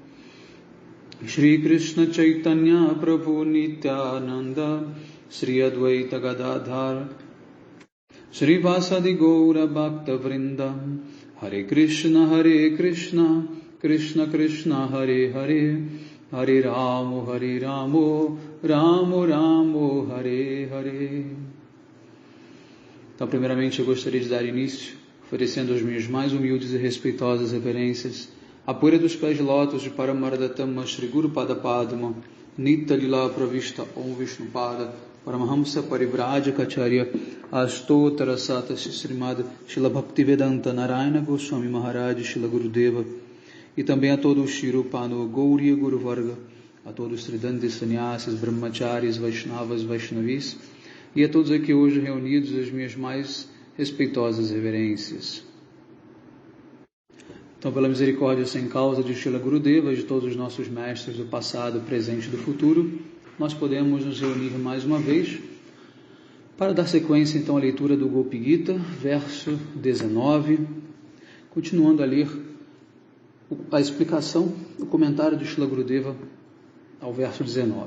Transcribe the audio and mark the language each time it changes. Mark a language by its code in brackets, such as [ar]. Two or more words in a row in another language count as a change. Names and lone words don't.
[sa] Shri Krishna Chaitanya Prabhu Nityananda Shri Advaita Gadadhar Shri Vasadi Gaura Bhakta Vrindam Hare Krishna Krishna Krishna Hare Hare Hare Ramo Ramo Ramo Hare Hare. [pt] Então, primeiramente, eu gostaria de dar início oferecendo as minhas mais humildes e respeitosas reverências à poeira dos pés de lótus de Paramaradattama Shri Guru Pada Padma Nitya Lila Pravishta Om Vishnupada Paramahamsa Parivrajacacharya Astotara Sata Srimad Shila Bhaktivedanta Narayana Goswami Maharaj Shila Gurudeva, e também a todo o Shirupano Gauriya Guru Varga, a todos os Tridantis Sannyasis, Brahmacharis, Vaishnavas, Vaishnavis, e a todos aqui hoje reunidos as minhas mais respeitosas reverências. Então, pela misericórdia sem causa de Shila Gurudeva e de todos os nossos mestres do passado, presente e do futuro, nós podemos nos reunir mais uma vez para dar sequência então à leitura do Gopi Gita, verso 19, continuando a ler a explicação, o comentário de Shila Gurudeva ao verso 19.